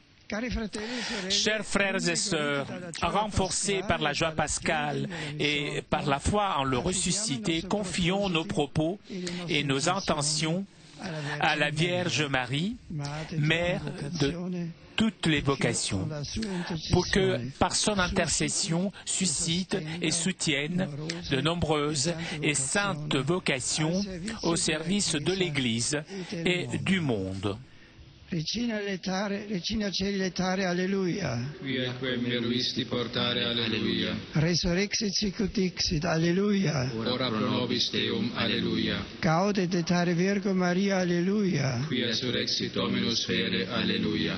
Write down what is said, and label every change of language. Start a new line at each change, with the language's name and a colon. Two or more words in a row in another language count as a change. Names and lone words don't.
French: Chers frères et sœurs, renforcés par la joie pascale et par la foi en le ressuscité, confions nos propos et nos intentions à la Vierge Marie, Mère de toutes les vocations, pour que, par son intercession, suscite et soutienne de nombreuses et saintes vocations au service de l'Église et du monde.
Latin: Regina Celi letare, alleluia. Quia quem meruisti portare, alleluia. Resurrexit sicut dixit, alleluia. Ora pro nobis Deum, alleluia. Gaudet et Virgo Maria, alleluia. Quia surrexit Dominus fere, alleluia.